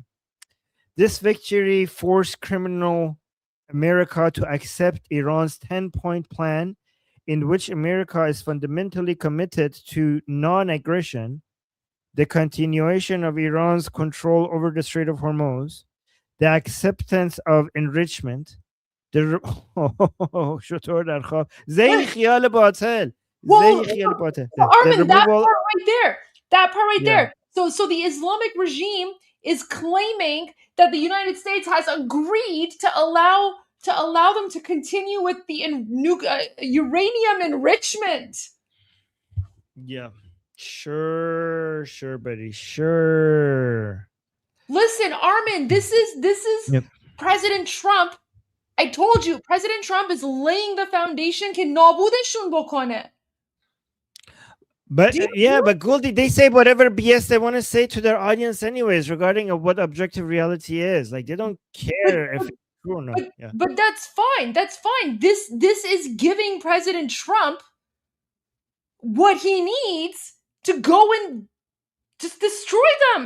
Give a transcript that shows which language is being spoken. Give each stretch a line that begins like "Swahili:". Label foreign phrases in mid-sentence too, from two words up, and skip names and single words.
English: This victory forced criminal America to accept Iran's 10-point plan, in which America is fundamentally committed to non-aggression, the continuation of Iran's control over the Strait of Hormuz, the acceptance of enrichment, the
Persian: شطور در خواب زین خیال باطل
English: Well,
Persian: زین خیال باطل
English: Armin, that removal. part right there. That part right Yeah. there. So the Islamic regime is claiming that the United States has agreed to allow them to continue with the uranium enrichment. Yeah. Sure, buddy. Sure. Listen, Armin, this is Yep. President Trump. I told you, President Trump is laying the foundation
Persian: که نابودشون بکنه.
English: But but Goldie, they say whatever BS they want to say to their audience anyways regarding of what objective reality is. Like, they don't care if it's true or not. Yeah. But that's fine. That's fine. This is giving President Trump what he needs to go and just destroy them.